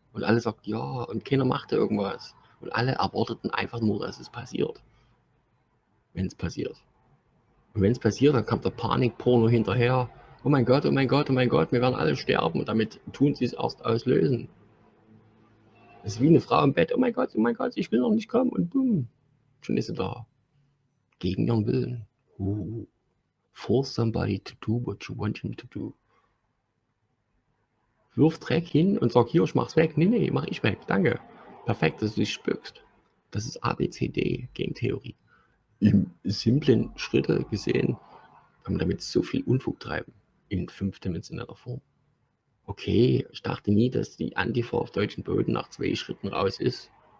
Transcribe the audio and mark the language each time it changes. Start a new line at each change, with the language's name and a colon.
German: Und alle sagt ja und keiner machte irgendwas. Und alle erwarteten einfach nur, dass es passiert. Wenn es passiert. Und wenn es passiert, dann kommt der Panikporno hinterher. Oh mein Gott, oh mein Gott, oh mein Gott, wir werden alle sterben. Und damit tun sie es erst auslösen. Es ist wie eine Frau im Bett. Oh mein Gott, ich will noch nicht kommen. Und boom, schon ist sie da. Gegen ihren Willen.
English: Force somebody to do what you want him to do.
German: Wirf Dreck hin und sag, hier, ich mach's weg. Nee, mach ich weg. Danke. Perfekt, dass du dich spückst. Das ist ABCD, Game Theorie. Im simplen Schritte gesehen kann man damit so viel Unfug treiben. In 5-dimensioneller Form. Okay, ich dachte nie, dass die Antifa auf deutschem Boden nach 2 Schritten raus ist.